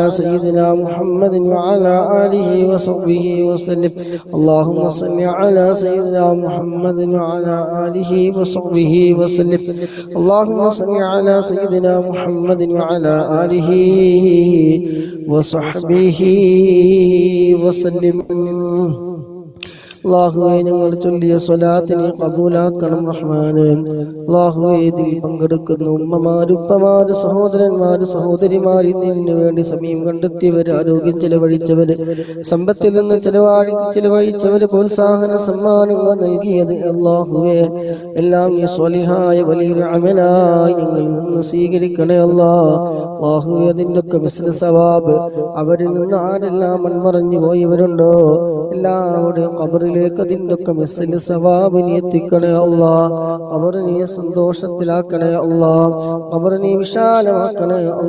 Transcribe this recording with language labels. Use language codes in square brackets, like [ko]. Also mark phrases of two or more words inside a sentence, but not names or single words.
[ar] سيدنا محمد وعلى آله وصحبه وسلم اللهم صل على سيدنا محمد وعلى آله وصحبه وسلم اللهم صل على سيدنا محمد وعلى آله وصحبه وسلم [ml] അല്ലാഹുവേ ഞങ്ങൾ ചൊല്ലിയ സ്വലാത്തിനെ ഖബൂലാക്കണം റഹ്മാനേ. അല്ലാഹുവേ ഇതിൽ പങ്കെടുക്കുന്ന ഉമ്മമാര് ഉപ്പമാര് സഹോദരന്മാര് സഹോദരിമാര് ഇതിനു വേണ്ടി സമയം കണ്ടെത്തിയവര് ആരോഗ്യം ചെലവഴിച്ചവര് സമ്പത്തിൽ നിന്ന് ചെലവഴിച്ചവര് പ്രോത്സാഹന സമ്മാനങ്ങൾ നൽകിയത് അല്ലാഹുവേ എല്ലാം ഈ സ്വലിഹായ വലിയൊരു അമലായി ഞങ്ങളിൽ നിന്ന് സ്വീകരിക്കണേ അല്ലാഹുവേ അതിൻ്റെ ഒക്കെ [ar] مثل ثواب [ml] അവരിൽ നിന്ന് ആരെല്ലാം മൺമറഞ്ഞു പോയവരുണ്ടോ എല്ലാവരുടെയും ഖബറിലേക്ക് അതിൻ്റെ ഒക്കെ [ar] مثل ثواب [ml] നീ എത്തിക്കണേ അവർ നീ സന്തോഷത്തിലാക്കണേ അവർ നീ വിശാലമാക്കണേ